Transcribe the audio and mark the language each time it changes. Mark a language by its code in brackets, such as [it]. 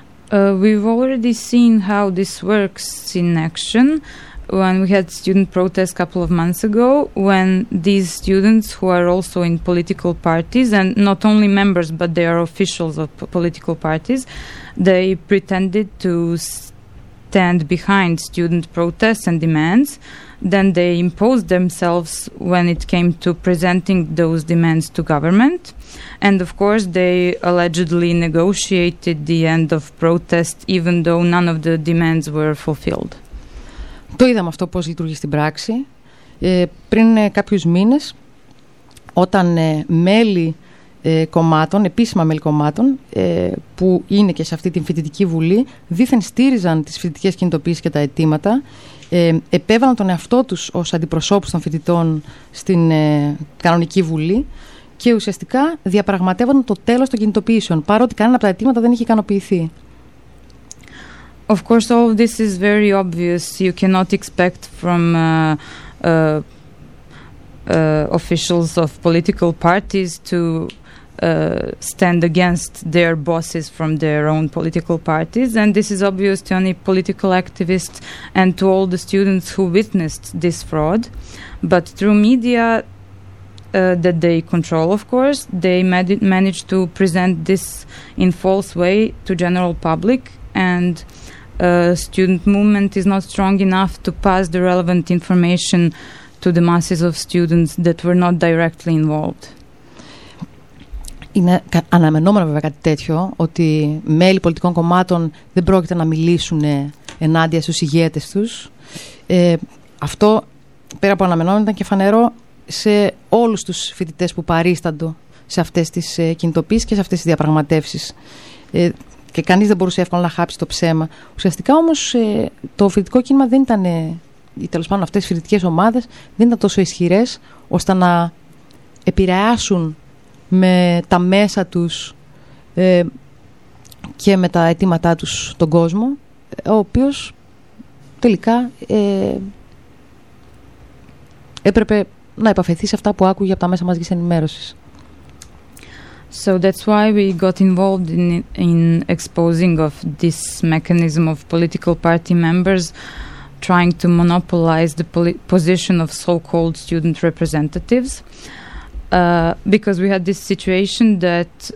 [en] We've already seen how this works in action when we had student protests a couple of months ago, when these students who are also in political parties, and not only members, but they are officials of political parties, they pretended to stand behind student protests and demands. Then they imposed themselves when it came to presenting those demands to government. And of course, they allegedly negotiated the end of protest, even though none of the demands were fulfilled. [el] Το είδαμε αυτό πώς λειτουργεί στην πράξη. Πριν κάποιους μήνες, όταν μέλη κομμάτων, επίσημα μέλη κομμάτων, που είναι και σε αυτή την φοιτητική βουλή, δήθεν στήριζαν τις φοιτητικές κινητοποίησεις και τα αιτήματα, επέβαλαν τον εαυτό τους ως αντιπροσώπους των φοιτητών στην κανονική βουλή και ουσιαστικά διαπραγματεύονταν το τέλος των κινητοποίησεων, παρότι κανένα από τα αιτήματα δεν είχε ικανοποιηθεί. [en] Of course, all of this is very obvious. You cannot expect from officials of political parties to stand against their bosses from their own political parties. And this is obvious to any political activist and to all the students who witnessed this fraud. But through media that they control, of course, they managed to present this in false way to general public, and student movement is not strong enough to pass the relevant information to the masses of students that were not directly involved. [el] Είναι αναμενόμενο βέβαια κάτι τέτοιο, ότι μέλη πολιτικών κομμάτων δεν πρόκειται να μιλήσουν ενάντια στους ηγέτες τους. Αυτό, πέρα από αναμενόμενο, ήταν και φανερό σε όλους τους φοιτητές που παρίστανται σε αυτές τις κινητοποίησεις και σε αυτές τις διαπραγματεύσεις. Και κανείς δεν μπορούσε εύκολα να χάψει το ψέμα. Ουσιαστικά όμως το φοιτητικό κίνημα δεν ήταν, ή τέλος πάντων αυτές οι φοιτητικές ομάδες, δεν ήταν τόσο ισχυρές ώστε να επηρεάσουν με τα μέσα τους και με τα αιτήματά τους τον κόσμο, ο οποίος τελικά έπρεπε να επαφεθεί σε αυτά που άκουγε από τα μέσα μαζικής ενημέρωσης. [en] So that's why we got involved in exposing of this mechanism of political party members trying to monopolize the position of so-called student representatives, because we had this situation that